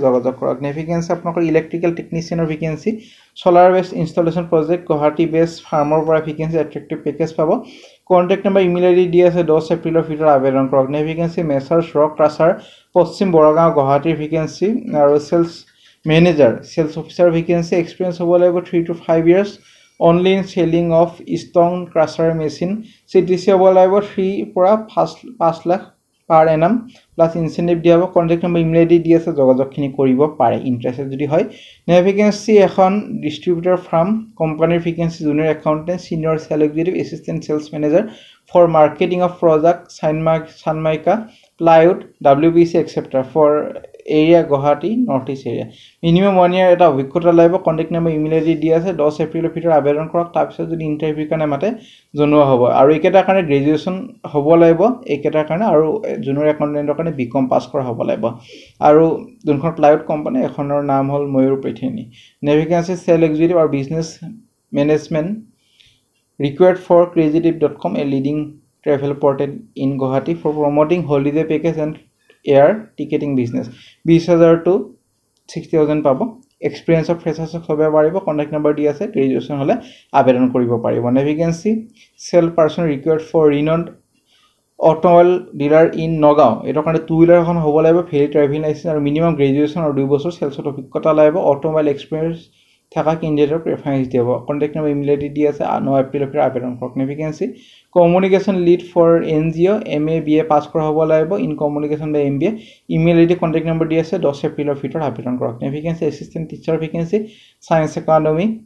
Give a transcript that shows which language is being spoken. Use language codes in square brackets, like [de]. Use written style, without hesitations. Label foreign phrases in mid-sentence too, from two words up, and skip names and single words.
[as] যোগাযোগ কৰক ভেকেন্সি আপোনালোকৰ [en] electrical technician's [as] ভেকেন্সি [en] solar based installation project Guwahati based firm's [as] পৰা ভেকেন্সি [en] attractive package [as] পাব [en] contact number email ID [as] দি আছে 10 এপ্ৰিলৰ ভিতৰত আবেদন কৰক ভেকেন্সি মেছাৰ্ছ ৰক ক্ৰাছাৰ পশ্চিম বৰগাঁও গুৱাহাটীৰ ভেকেন্সি আৰু [en] sales manager sales officer vacancy experience [as] হ'ব লাগিব [en] 3 to 5 years only in selling of stone crusher machine CTC [as] হ'ব লাগিব 3 পৰা 5 লাখ [en] per annum plus incentive [as] দিয়া হ'ব [en] contact number email ID [as] দি আছে যোগাযোগখিনি কৰিব পাৰে ইন্টাৰেস্টেড যদি হয় ভেকেন্সি এখন [en] distributor firm company's vacancy junior accountant senior sales executive assistant sales manager for marketing of product sunmica plywood WPC etc for area Guwahati North East area minimum 1 year [as] এটা অভিজ্ঞতা লাগিব [en] contact number email ID [as] দি আছে 10 এপ্ৰিলৰ ভিতৰত আবেদন কৰক তাৰ পিছত যদি ইন্টাৰভিউ কাৰণে মাতে জনোৱা হ'ব আৰু একেটা কাৰণে গ্ৰেজুৱেশ্যন হ'ব লাগিব একেটা কাৰণে আৰু [en] junior accountant's [as] কাৰণে [en] BCom pass [as] কৰা হ'ব লাগিব আৰু যোনখন প্লাইউড কোম্পানী এখনৰ নাম হ'ল ময়ূৰ পেথেনি ভেকেন্সি [en] sale executive [as] আৰু [en] business management required for creative.com a leading travel portal in Guwahati for promoting holiday package and air ticketing business 20,000 to 60,000 পাব experience of freshers [as] হবে পাৰিব [en] contact number [as] দি আছে গ্ৰেজুৱেশ্যন হলে আবেদন কৰিব পাৰিব ভেকেন্সি [en] sale person required for renowned automobile dealer in Nagaon [as] এটো কাৰণে [en] two wheeler [as] এখন হ'ব লাগিব ফেৰি [en] driving license [as] আৰু [en] minimum graduation [as] আৰু 2 বছৰ সেলছত অভিজ্ঞতা লাগিব [en] automobile experience [as] থাকা কেণ্ডিডেটৰ প্ৰেফাৰেন্স দিব [en] contact number email ID [as] দি আছে 9 এপ্ৰিলৰ পৰা আবেদন কৰক ভেকেন্সি [en] communication lead for NGO MA BA pass [as] কৰা হ'ব লাগিব [en] in communication [as] বা [en] MBA email ID contact number [as] দি আছে 10 এপ্ৰিলৰ ভিতৰত আবেদন কৰক ভেকেন্সি [en] assistant teacher [as] ভেকেন্সি [en] science academy